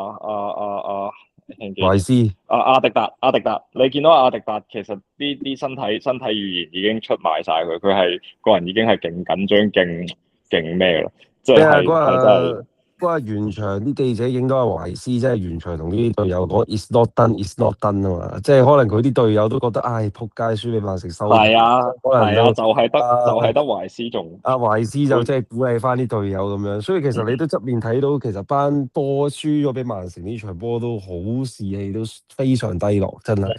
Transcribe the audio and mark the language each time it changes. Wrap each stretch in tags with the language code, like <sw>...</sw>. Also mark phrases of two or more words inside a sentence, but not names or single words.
<yue>懷斯阿迪達，你見到阿迪達其實啲身體語言已經出賣晒佢，佢係個人已經係勁緊張、勁咩啦，即係嗰日完場啲記者影到阿懷斯，即係完場同啲隊友講</yue> <en>It's not done</en> <yue>啊嘛，即係可能佢啲隊友都覺得唉撲街輸俾曼城收。係啊，就係得懷斯仲。阿懷斯就即係鼓勵翻啲隊友咁樣，所以其實你都側面睇到，其實班波輸咗俾曼城呢場波都好士氣都非常低落，真係</yue>